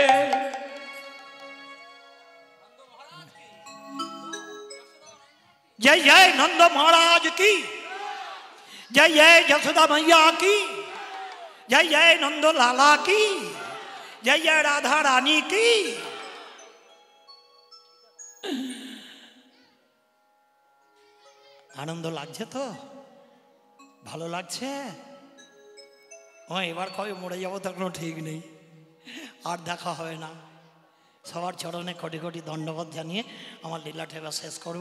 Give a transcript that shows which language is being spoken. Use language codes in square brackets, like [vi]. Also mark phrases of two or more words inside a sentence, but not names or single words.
[hi] जय जय नंद महाराज की, जय जय यशोदा मैया की, जय जय नंद लाला की, जय जय राधा रानी की। [bn] আনন্দ লাগছে তো, ভালো লাগছে? ও এবার কবে মরে যাবো তার কোনো ঠিক নেই, আর দেখা হবে না। সবার চরণে কোটি কোটি দণ্ডবোধ জানিয়ে আমার লীলা ঠেলা শেষ করব।